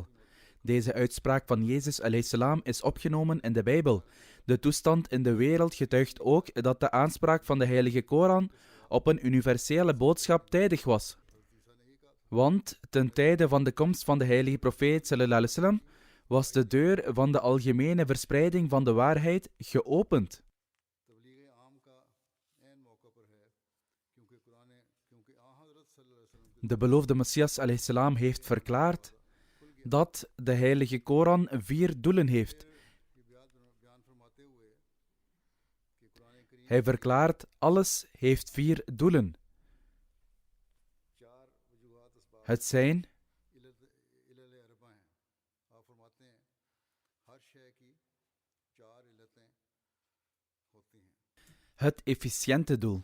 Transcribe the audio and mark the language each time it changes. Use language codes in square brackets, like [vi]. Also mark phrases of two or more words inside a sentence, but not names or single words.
[nl] Deze uitspraak van Jezus a.s. is opgenomen in de Bijbel. De toestand in de wereld getuigt ook dat de aanspraak van de Heilige Koran op een universele boodschap tijdig was. Want ten tijde van de komst van de heilige profeet [ar] صلى الله عليه وسلم [nl] was de deur van de algemene verspreiding van de waarheid geopend. De beloofde Messias [ar] عليه السلام [nl] heeft verklaard dat de heilige Koran 4 doelen heeft. Hij verklaart, alles heeft 4 doelen. Het zijn het efficiënte doel.